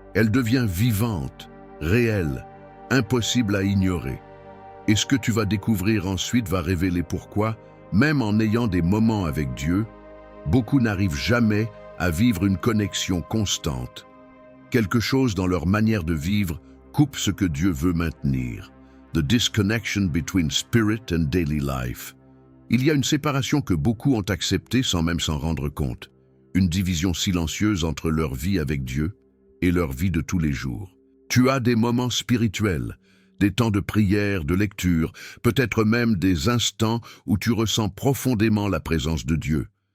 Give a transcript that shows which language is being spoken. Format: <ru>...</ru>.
<fr>Elle devient vivante, réelle, impossible à ignorer. Et ce que tu vas découvrir ensuite va révéler pourquoi, même en ayant des moments avec Dieu, beaucoup n'arrivent jamais à vivre une connexion constante. Quelque chose dans leur manière de vivre coupe ce que Dieu veut maintenir.</fr> <en>The disconnection between spirit and daily life.</en> <fr>Il y a une séparation que beaucoup ont acceptée sans même s'en rendre compte. Une division silencieuse entre leur vie avec Dieu et leur vie de tous les jours. Tu as des moments spirituels, des temps de prière, de lecture, peut-être même des instants où tu ressens profondément la présence de Dieu.</fr>